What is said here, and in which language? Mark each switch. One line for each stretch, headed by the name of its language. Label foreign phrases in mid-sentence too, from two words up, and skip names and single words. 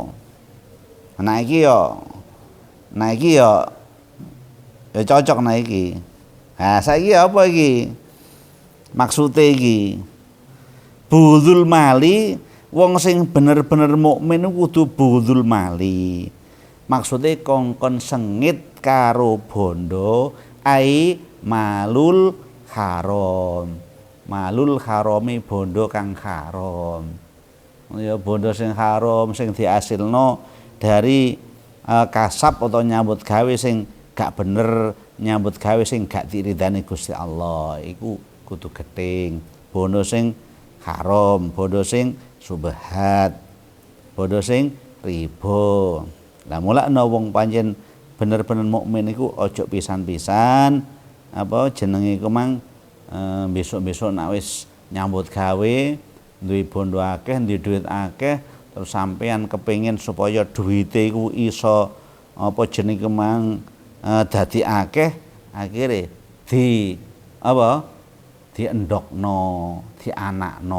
Javanese: Nah iki ya cocok nah iki. Nah saiki apa iki? Maksude iki
Arabic: بغض المال,
Javanese: wong sing bener-bener mukmin kudu
Arabic: بغض المال.
Javanese: Maksude kongkon sengit karo bondo
Arabic: أي المال الحرام. المال الحرام
Javanese: bondo kang haram. Ya bondo sing haram sing diasilno dari kasab atau nyambut gawe sing gak bener, nyambut gawe sing gak diridani Gusti Allah, iku kudu gething. Bondo sing haram, bondo sing subhat, bondo sing riba. Lah mulakno wong pancen bener-bener mukmin iku ojo pisan-pisan apa jenenge iku mang besok-besok nek wis nyambut gawe duwe bondo akeh, duwe duit akeh, terus sampean kepengin supaya duwite iku iso apa jenenge mang dadi akeh, akhire diendokno, dianakno.